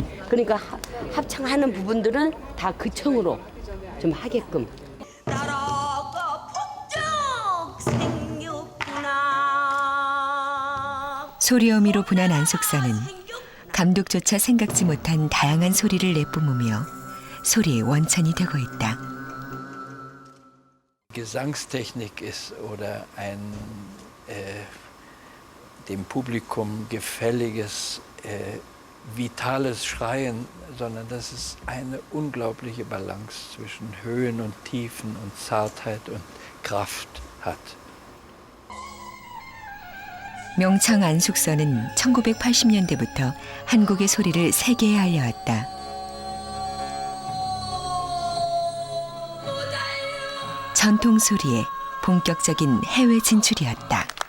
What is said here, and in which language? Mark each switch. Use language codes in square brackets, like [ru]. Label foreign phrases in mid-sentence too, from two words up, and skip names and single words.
[ko] 그러니까 합창하는 부분들은 다 그 청으로 좀 하게끔. 소리어미로 분한 안속선은 감독조차 생각지 못한 다양한 소리를 내뿜으며 소리의 원천이 되고 있다. [de] Gesangstechnik ist oder ein dem Publikum gefälliges, vitales Schreien, sondern dass es eine unglaubliche Balance zwischen Höhen und Tiefen und Zartheit und Kraft hat. [ko] 명창 안숙선은 1980년대부터 한국의 소리를 세계에 알려왔다. 전통 소리의 본격적인 해외 진출이었다.